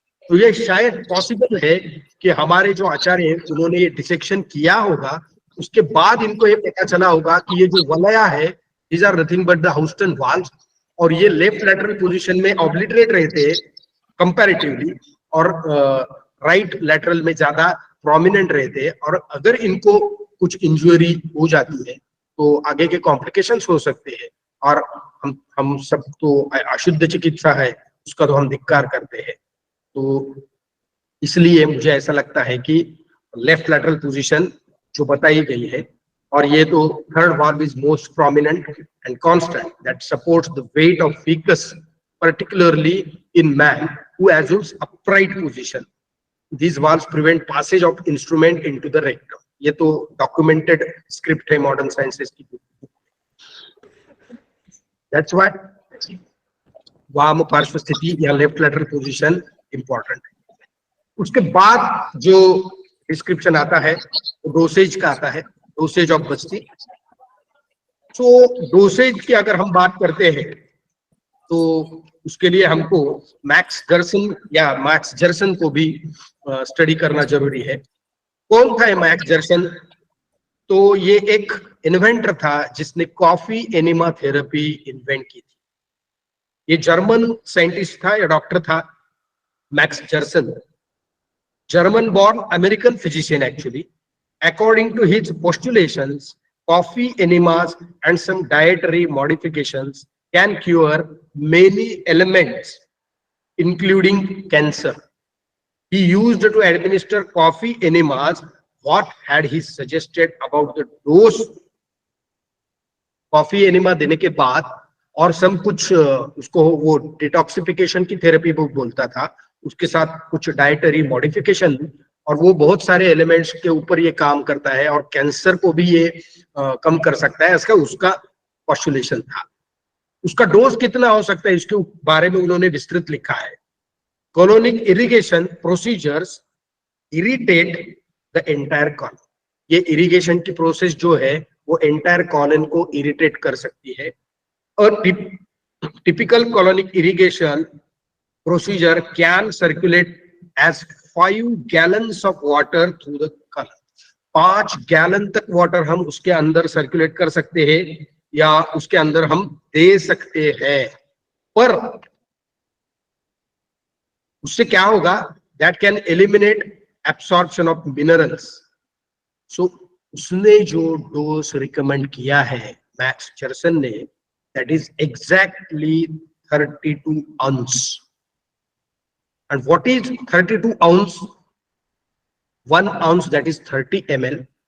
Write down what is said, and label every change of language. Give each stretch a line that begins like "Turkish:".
Hindi: तो ये शायद पॉसिबल है कि हमारे जो आचार्य हैं उन्होंने ये डिसेक्शन किया होगा, उसके बाद इनको ये पता चला होगा कि ये जो वलया है
English: these are nothing but the Houston valves,
Hindi: और ये लेफ्ट लैटरल पोजीशन में ऑब्लिटरेट रहते हैं कंपैरेटिवली, और राइट लैटरल में ज्यादा प्रोमिनेंट रहते हैं, और अगर इनको कुछ इंजरी हो जाती है तो आगे के कॉम्प्लिकेशंस हो सकते हैं। और हम सब तो अशुद्ध चिकित्सा है उसका तो हम धिक्कार करते हैं। तो इसलिए मुझे ऐसा लगता है कि लेफ्ट लैटरल पोजीशन जो बताई गई है, और ये तो third
English: valve is most prominent and constant that supports the weight of fecus, particularly in man who assumes upright position. These valves prevent passage of instrument into the rectum.
Hindi: ये तो
English: documented script
Hindi: है
English: modern sciences
Hindi: की।
English: That's why
Hindi: वाम पार्श्व स्थिति या left lateral position important है। उसके बाद जो डिस्क्रिप्शन आता है वो डोसेज का आता है, डोसेज ऑफ बस्ती। तो डोसेज की अगर हम बात करते हैं तो उसके लिए हमको मैक्स जर्सन या मैक्स जर्सन को भी स्टडी करना जरूरी है। कौन था ये मैक्स जर्सन? तो ये एक इन्वेंटर था जिसने कॉफी एनिमा थेरेपी इन्वेंट की थी। ये जर्मन साइंटिस्ट था या डॉक्टर था, max जर्सन,
English: German born American physician actually. According to his postulations, coffee enemas and some dietary modifications can cure many ailments including cancer. He used to administer coffee enemas. What had he suggested about the dose?
Hindi: Coffee enema देने के बाद और सब कुछ उसको वो detoxification की therapy बोलता था, उसके साथ कुछ डाइटरी मॉडिफिकेशन, और वो बहुत सारे एलिमेंट्स के ऊपर ये काम करता है और कैंसर को भी ये कम कर सकता है, इसका उसका पॉस्टुलेशन था। उसका डोज कितना हो सकता है इसके बारे में उन्होंने विस्तृत लिखा है।
English: Colonic irrigation procedures irritate the entire colon.
Hindi: ये इरिगेशन की प्रोसेस जो है वो एंटायर कॉलन को इरिटेट कर सकती है। और
English: Typical colonic irrigation procedure can circulate as 5 gallons of water through the colon.
Hindi: 5 gallon तक वाटर हम उसके अंदर सर्कुलेट कर सकते हैं या उसके अंदर हम दे सकते हैं, पर उससे क्या होगा?
English: That can eliminate absorption of minerals.
Hindi: So उसने जो डोज रिकमेंड किया है मैक्स जर्सन ने,
English: that is exactly 32 ounce. And what is 32 ounce? 1 ounce, that is 30 ml.